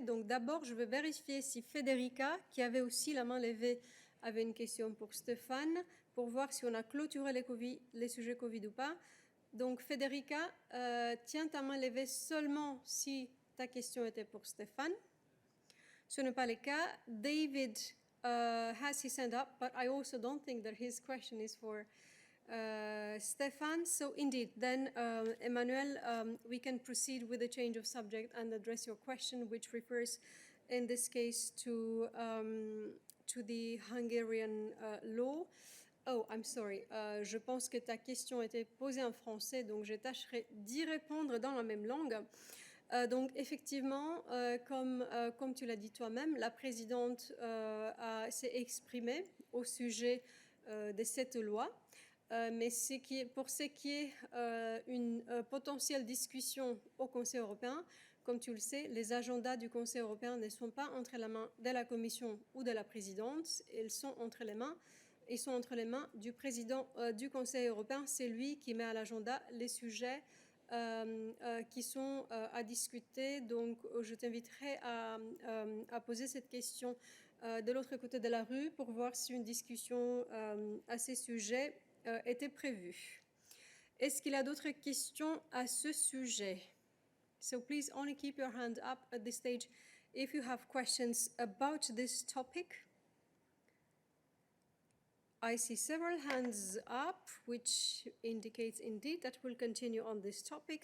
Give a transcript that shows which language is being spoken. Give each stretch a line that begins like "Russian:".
French: Donc d'abord, je vais vérifier si Federica, qui avait aussi la main levée, avait une question pour Stéphane, pour voir si on a clôturé les sujets Covid ou pas. Donc Federica, tiens ta main levée seulement si ta question était pour Stéphane. Ce n'est pas le cas.
English: David has his hand up, but I also don't think that his question is for Stefan. So indeed, then Emmanuel, we can proceed with the change of subject and address your question, which refers in this case to the Hungarian law. Oh, I'm sorry.
French: Je pense que ta question était posée en français, donc je tâcherai d'y répondre dans la même langue. Donc effectivement, comme tu l'as dit toi-même, la présidente s'est exprimée au sujet de cette loi. Mais pour ce qui est une potentielle discussion au Conseil européen, comme tu le sais, les agendas du Conseil européen ne sont pas entre les mains de la Commission ou de la présidente, ils sont entre les mains du président du Conseil européen. C'est lui qui met à l'agenda les sujets qui sont à discuter. Donc, je t'inviterai à poser cette question de l'autre côté de la rue pour voir si une discussion à ces sujets était prévue. Est-ce qu'il y a d'autres questions à ce sujet?
English: So please only keep your hand up at this stage if you have questions about this topic. I see several hands up, which indicates indeed that we'll continue on this topic.